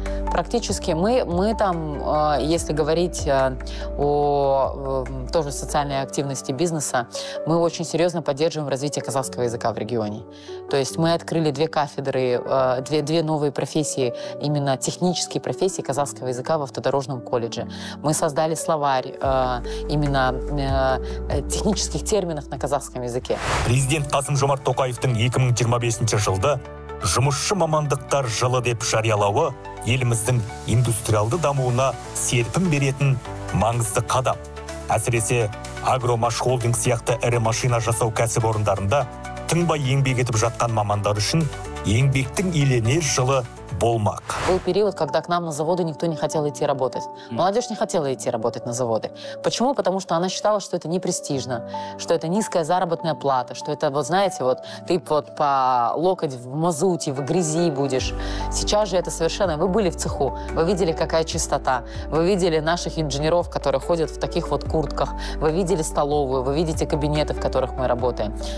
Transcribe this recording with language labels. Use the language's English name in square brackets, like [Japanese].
[Russian] Практически мы там, если говорить о тоже социальной активности бизнеса, мы очень серьезно поддерживаем развитие казахского языка в регионе. То есть мы открыли 2 кафедры, 2 новые профессии, именно технические профессии казахского языка в автодорожном колледже. Мы создали словарь именно технических терминов на казахском языке. [Kazakh] Президент Қасым-Жомарт Тоқаевтың 2025 жылды жұмысшы мамандықтар жылы деп жариялауы еліміздің индустриалды дамуына серпін беретін маңызды қадам. Әсіресе Агромаш холдинг сияқты ірі машина жасау кәсіпорындарында тыңбай еңбек етіп жатқан мамандар үшін еңбектің еленер жылы болмақ. [Russian] Был период, когда к нам на заводы никто не хотел идти работать. Молодежь не хотела идти работать на заводы. Почему? Потому что она считала, что это непрестижно, что это низкая заработная плата, что это, вот знаете, вот ты вот по локоть в мазуте, в грязи будешь. Сейчас же это совершенно... Вы были в цеху, вы видели, какая чистота, вы видели наших инженеров, которые ходят в таких вот куртках, вы видели столовую, вы видите кабинеты, в которых мы работаем.